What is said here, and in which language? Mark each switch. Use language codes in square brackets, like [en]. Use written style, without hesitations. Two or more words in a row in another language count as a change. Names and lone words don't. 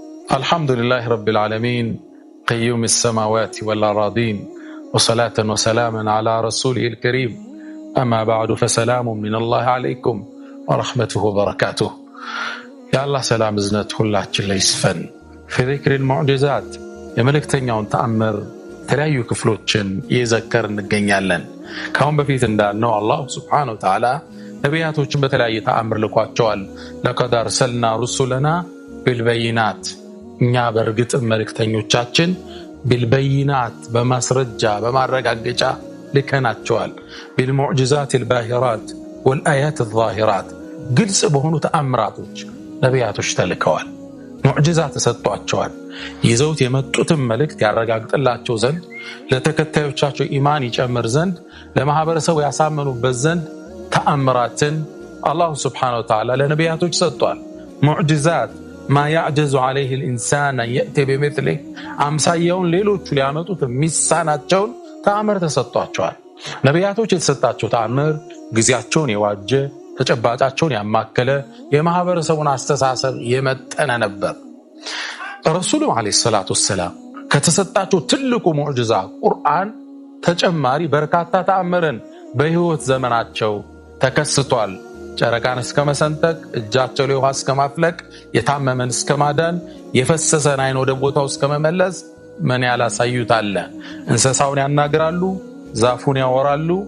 [ar] الحمد لله رب العالمين قيوم السماوات والأراضين وصلاة وسلاما على رسوله الكريم أما بعد فسلام من الله عليكم ورحمته وبركاته يا الله سلام زنت [am] ሁላችን ላይ ይስፈን [ar] في ذكر المعجزات [am] የመልእክተኛውን ተአምር ተለያዩ ክፍሎችን እየዘከር እንገኛለን። ካሁን በፊት እንዳልነው አላህ [ar] سبحانه وتعالى [am] ነቢያቶችን በተለያየ ተአምር ልኳቸዋል። [ar] لقد أرسلنا رسلنا بالبينات [am] እኛ በርግጥ መልእክተኞቻችን بالبينات በማስረጃ በማረጋገጫ ልከናቸዋል። [ar] بالمعجزات الباهرات والآيات الظاهرات [am] ግልጽ በሆኑ ተአምራቶች ነቢያቶች ተልከዋል። ሙዕጂዛ ተሰጥቷቸዋል። ይዘውት የመጡትን መልእክት ያረጋግጥላቸው ዘንድ ለተከታዮቻቸው ኢማን ይጨምር ዘንድ ለማህበረሰቡ ያሳመኑበት ዘንድ ተአምራትን አላህ [ar] سبحانه وتعالى [am] ለነቢያቶች ሰጥቷል። ሙዕጂዛት [ar] ما يعجز عليه الإنسان يأتي بمثله [am] አምሳያውን ሌሎቹ ሊያመጡት የሚሳናቸውን ተአምር ተሰጥቷቸዋል። ነቢያቶች የተሰጣቸው ተአምር ጊዜያቸውን የዋጀ ተጨባጫቸውን ያማከለ የማህበረሰቡን አስተሳሰብ የመጠነ ነበር። [ar] الرسول عليه الصلاة والسلام [am] ከተሰጣቸው ትልቁ ሙዕጂዛ ቁርአን ተጨማሪ በርካታ ተአምርን በህይወት ዘመናቸው ተከስቷል። ጨረቃን እስከ መሰንጠቅ፣ እጃቸው ላይ ውሃ እስከ ማፍለቅ፣ የታመመን እስከ ማዳን፣ የፈሰሰን አይን ወደ ቦታው እስከ መመለስ ምን ያላሳዩት አለ። እንስሳውን ያናግራሉ፣ ዛፉን ያወራሉ።